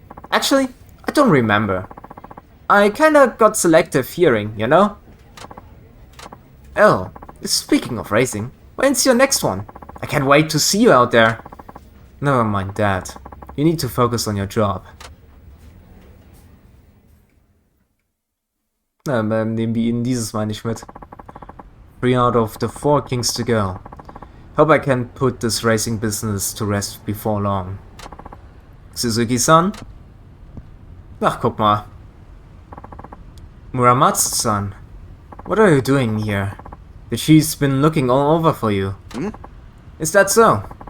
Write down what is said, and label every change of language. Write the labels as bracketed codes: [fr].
[en] Actually, I don't remember. I kinda got selective hearing, you know? Oh, speaking of racing, when's your next one? I can't wait to see you out there. Never mind that. You need to focus on your job. [de] Na, nehmen wir ihn dieses Mal nicht mit. [en] 3 out of the 4 kings to go. Hope I can put this racing business to rest before long. Suzuki-san? [de] Ach, guck mal. [en] Muramatsu-san, what are you doing here? The chief's been looking all over for you. Is that so?